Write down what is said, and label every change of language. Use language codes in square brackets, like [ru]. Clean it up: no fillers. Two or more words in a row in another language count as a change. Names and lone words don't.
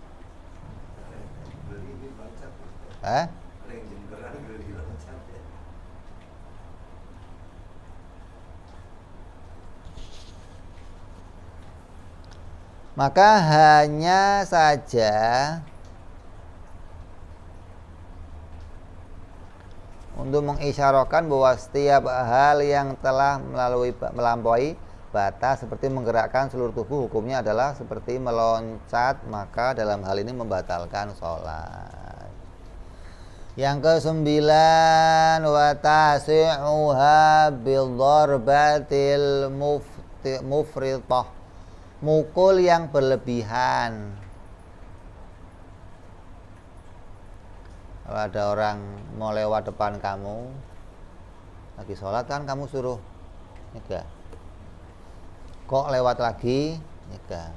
[id] Maka hanya saja untuk mengisyarahkan bahwa setiap hal yang telah melampaui batas seperti menggerakkan seluruh tubuh, hukumnya adalah seperti meloncat, maka dalam hal ini membatalkan sholat. Yang ke-9, [ar] وتاسعها بالضربة المفرطة, [id] mukul yang berlebihan. Kalau ada orang mau lewat depan kamu lagi sholat, kan kamu suruh nyegah. Kok lewat lagi, nyegah.